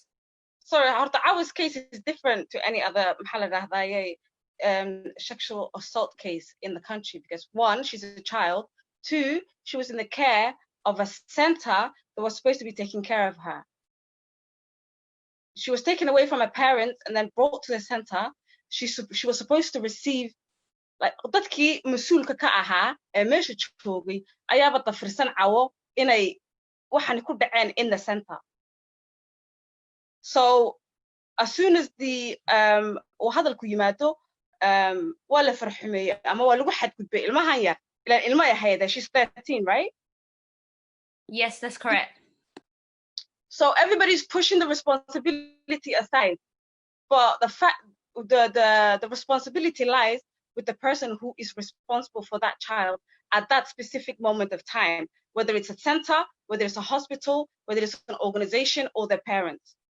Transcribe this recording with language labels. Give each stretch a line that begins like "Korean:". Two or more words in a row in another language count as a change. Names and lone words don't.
English: Sorry, our case is different to any other sexual assault case in the country, because one, she's a child, two, she was in the care of a center that was supposed to be taking care of her. She was taken away from her parents and then brought to the center. She was supposed to receive, like,
Somali: dadkii mas-uulka ka ahaa ee meesha joogay ayaaba dafirsan cawo inay waxan ku dhaceen
English: in the center. So as soon as the
Somali: hadalku yimaado, waa la farxumeeyey ama waa lagu xadgudbay ilmahan yar, ilaan ilma ay hayda,
English: she's 13, right? Yes, that's correct. So everybody's pushing the responsibility aside, but the responsibility lies with the person who is responsible for that child at that specific moment of time, whether it's a center, whether it's a hospital, whether it's an organization or their parents.